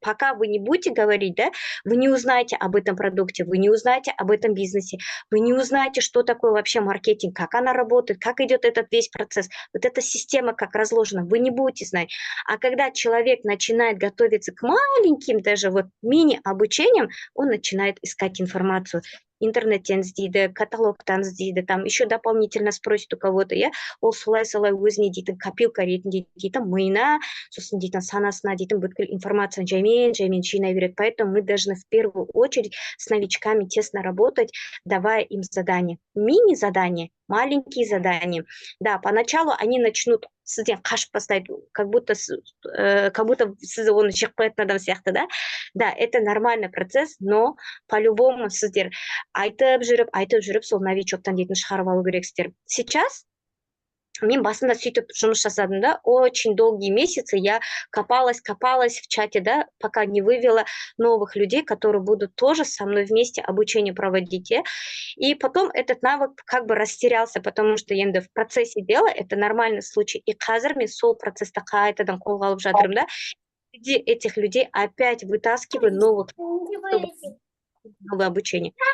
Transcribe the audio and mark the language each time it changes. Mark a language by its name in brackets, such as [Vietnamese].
[Russian] Пока вы не будете говорить, да, вы не узнаете об этом продукте, вы не узнаете об этом бизнесе, вы не узнаете, что такое вообще маркетинг, как она работает, как идет этот весь процесс, вот эта система как разложена, вы не будете знать. А когда человек начинает готовиться к маленьким даже вот мини-обучениям, он начинает искать информацию. [Kazakh] интернеттен іздейді, каталогтан іздейді, [Russian] там еще дополнительно спросит у кого-то, [Kazakh] иә, ол солай өзіне дейтін копилка ретінде дейтін миына, сосын дейтін санасына дейтін бүткіл информацияны жаймен жинай береді. [Russian] Поэтому мы должны в первую очередь с новичками тесно работать, давая им задания. Мини-задания, маленькие задания. Да, поначалу они начнут [Kazakh] сізден қашып бастайды, [Russian] как будто [Kazakh] сіз оны жек қоятын адам сияқты, да? [Russian] Да, это нормальный процесс, но по-любому [Kazakh] сіздер айтып жүріп, сол новичоктан дейтін шығарып алу керексіздер. [Russian] Сейчас [Kazakh] мен басында сөйтіп жұмыс жасадым, [Russian] да, очень долгие месяцы я копалась в чате, да, пока не вывела новых людей, которые будут тоже со мной вместе обучение проводить. И потом этот навык как бы растерялся, потому что енді в процессе дела это нормальный случай. [Kazakh] И қазір мен сол процессті қайтадан қолға алып жатырмын, да. [Russian] Среди этих людей опять вытаскиваю новое обучение.